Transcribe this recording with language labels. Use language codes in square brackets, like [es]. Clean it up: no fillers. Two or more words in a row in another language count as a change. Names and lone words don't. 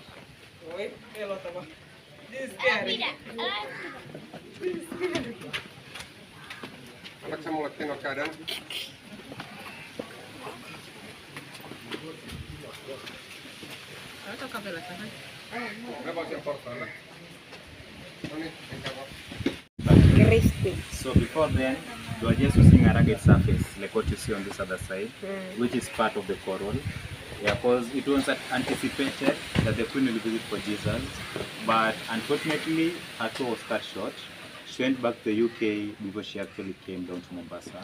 [en] This is scary. [fi] Annatko sä mulle Tino käden? Me vaan siellä portailla. Noniin, enkä vaan. [en] So before then, we were just using a rugged surface, like what you see on this other side, which is part of the coral. Yeah, because it was anticipated that the Queen will visit for Jesus, but unfortunately her tour was cut short. She went back to the UK before she actually came down to Mombasa.